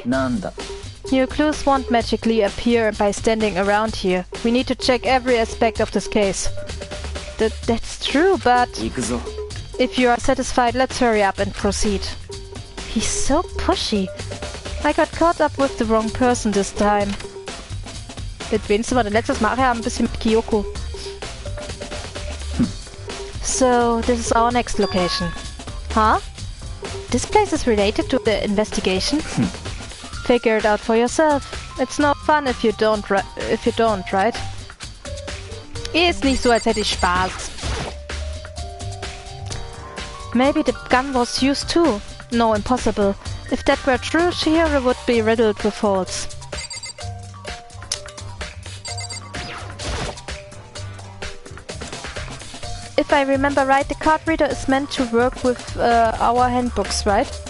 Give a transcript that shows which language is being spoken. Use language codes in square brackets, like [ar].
[en] New clues won't magically appear by standing around here. We need to check every aspect of this case. That's true, but... If you are satisfied, let's hurry up and proceed. He's so pushy. I got caught up with the wrong person this time. [de] Mit wem sind wir denn letztes Mal? Ja, ein bisschen mit Kyoko. [en] So, this is our next location. Huh? This place is related to the investigation? Figure it out for yourself. It's no fun if you don't, right? [de] Ist nicht so, als hätte ich Spaß. [en] Maybe the gun was used too. No, impossible. If that were true, Chihiro would be riddled with holes. If I remember right, the card reader is meant to work with our handbooks, right?